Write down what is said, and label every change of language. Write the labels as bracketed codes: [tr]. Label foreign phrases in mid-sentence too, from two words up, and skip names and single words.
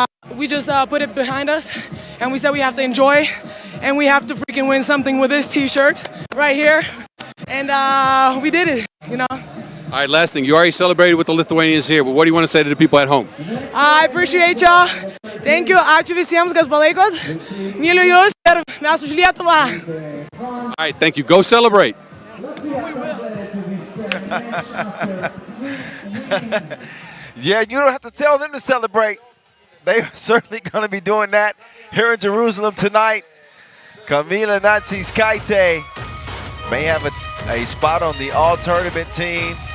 [en] And we just put it behind us, and we said we have to enjoy, and we have to freaking win something with this T-shirt right here, and we did it, you know. All right, last thing. You already celebrated with the Lithuanians here, but what do you want to say to the people at home? I appreciate y'all. Thank you. [lt] Ačiū visiems, kas palaikot. Myliu jūs ir mes už Lietuvą. [en] All right, thank you. Go celebrate. Yeah, you don't have to tell them to celebrate. They are certainly going to be doing that here in Jerusalem tonight. Kamila Natsiskaite may have a spot on the all-tournament team.